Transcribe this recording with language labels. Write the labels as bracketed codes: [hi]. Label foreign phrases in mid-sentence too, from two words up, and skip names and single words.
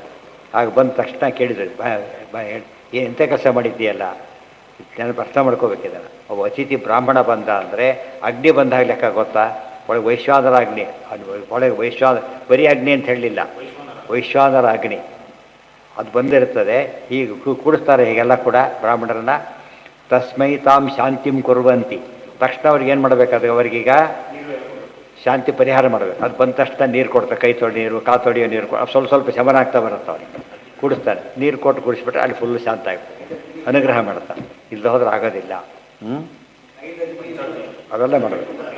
[kn] ಆಗ ಬಂದ ತಕ್ಷಣ ಕೇಳಿದ್ರು, ಎಂಥ ಕೆಲಸ ಮಾಡಿದ್ದೀಯಲ್ಲ, ನೆನಪು ಅರ್ಥ ಮಾಡ್ಕೋಬೇಕಿದ್ದಾನೆ. ಒಬ್ಬ ಅತಿಥಿ ಬ್ರಾಹ್ಮಣ ಬಂದ ಅಂದರೆ ಅಗ್ನಿ ಬಂದಾಗ ಲೆಕ್ಕ ಗೊತ್ತಾ? ಒಳಗೆ ವೈಶ್ವಾನರ ಅಗ್ನಿ, ಒಳಗೆ ಬರೀ ಅಗ್ನಿ ಅಂತ ಹೇಳಲಿಲ್ಲ, ವೈಶ್ವಾನರ ಅಗ್ನಿ ಅದು ಬಂದಿರ್ತದೆ. ಹೀಗೆ ಕೂಡಿಸ್ತಾರೆ ಹೀಗೆಲ್ಲ ಕೂಡ ಬ್ರಾಹ್ಮಣರನ್ನ. [sa] ತಸ್ಮೈ ತಾಂ ಶಾಂತಿಂ ಕುರ್ವಂತಿ, [kn] ತಕ್ಷಣ ಅವ್ರಿಗೆ ಏನು ಮಾಡಬೇಕಾದ್ರೆ ಅವರಿಗೀಗ ಶಾಂತಿ ಪರಿಹಾರ ಮಾಡಬೇಕು. ಅದು ಬಂದ ತಕ್ಷಣ ನೀರು ಕೊಡ್ತಾರೆ, ಕೈ ತೊಳಿ ನೀರು, ಕಾಲು ತೊಳೆಯೋ ನೀರು, ಸ್ವಲ್ಪ ಸ್ವಲ್ಪ ಶಮನ ಆಗ್ತಾ ಬರುತ್ತೆ. ಅವ್ರಿಗೆ ಕುಡಿಸ್ತಾರೆ, ನೀರು ಕೊಟ್ಟು ಕುಡಿಸ್ಬಿಟ್ರೆ ಅಲ್ಲಿ ಫುಲ್ಲು ಶಾಂತ ಆಗ್ತದೆ, ಅನುಗ್ರಹ ಮಾಡ್ತಾರೆ. ಇಲ್ಲದೆ ಹೋದ್ರೆ ಆಗೋದಿಲ್ಲ. ಅವೆಲ್ಲ ಮಾಡಬೇಕು.